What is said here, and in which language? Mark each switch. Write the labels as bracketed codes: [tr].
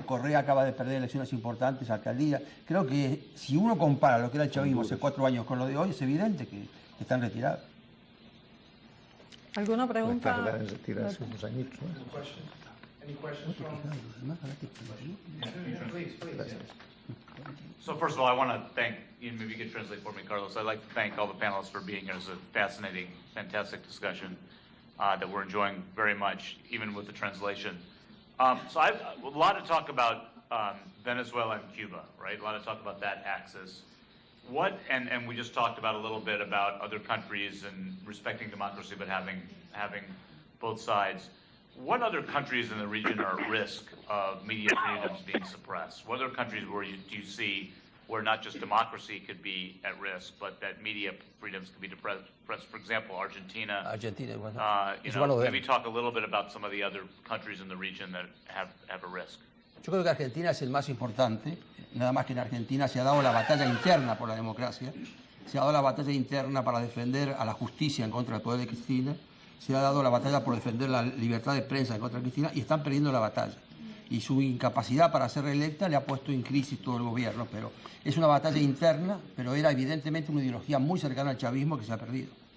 [es] Correa acaba de perder elecciones importantes, alcaldía. Creo que si uno compara lo que era el chavismo hace 4 años con lo de hoy, es evidente que están retirados. ¿Alguna pregunta? Retirarse unos añitos, ¿no? [en] Any questions from? Please, please. So first of all, I want to thank, maybe you could translate for me, Carlos. I'd like to thank all the panelists for being here. It's a fascinating, fantastic discussion that we're enjoying very much, even with the translation. So I've a lot of talk about Venezuela and Cuba, right? A lot of talk about that axis. What, and we just talked about a little bit about other countries and respecting democracy, but having both sides. What other countries in the region are at risk of media freedoms being suppressed? What other countries do you see where not just democracy could be at risk, but that media freedoms could be suppressed? For example, Argentina. Argentina, maybe talk a little bit about some of the other countries in the region that have a risk. [es] Yo creo que Argentina es el más importante, nada más que en Argentina se ha dado la batalla interna por la democracia, se ha dado la batalla interna para defender a la justicia en contra del poder de Cristina, se ha dado la batalla por defender la libertad de prensa en contra de Cristina y están perdiendo la batalla. Y su incapacidad para ser reelecta le ha puesto en crisis todo el gobierno, pero es una batalla interna, pero era evidentemente una ideología muy cercana al chavismo que se ha perdido.